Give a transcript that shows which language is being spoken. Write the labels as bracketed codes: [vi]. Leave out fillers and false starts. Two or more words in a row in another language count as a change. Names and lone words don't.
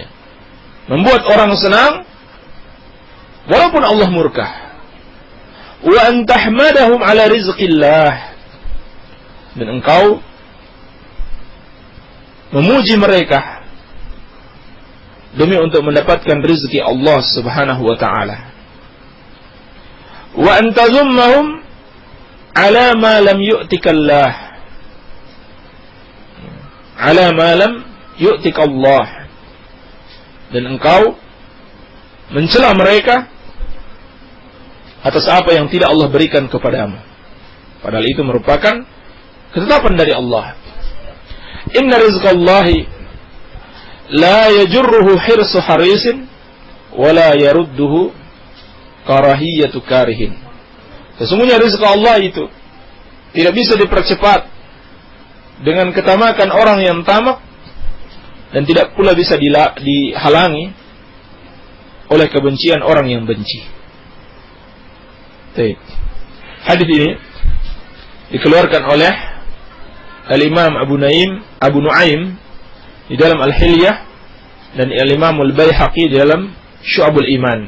[id] Membuat orang senang walaupun Allah murka. [ar] وأن تحمدهم على رزق الله, [id] dan engkau memuji mereka demi untuk mendapatkan rezeki Allah [ar] سبحانه وتعالى. وأن تذمهم على ما لم يؤتك الله، على ما لم يؤتك الله, [id] dan engkau mencela mereka atas apa yang tidak Allah berikan kepadamu, padahal itu merupakan ketetapan dari Allah. [ar] إن رزق الله لا يجره حرص حريص ولا يرده كراهية كاره. [id] Sesungguhnya rezeki Allah itu tidak bisa dipercepat dengan ketamakan orang yang tamak, dan tidak pula bisa dihalangi oleh kebencian orang yang benci. Hadis ini dikeluarkan oleh Al-Imam Abu Nuaim di dalam Al-Hilyah, dan Al-Imam Al-Baihaqi di dalam Syu'abul Iman.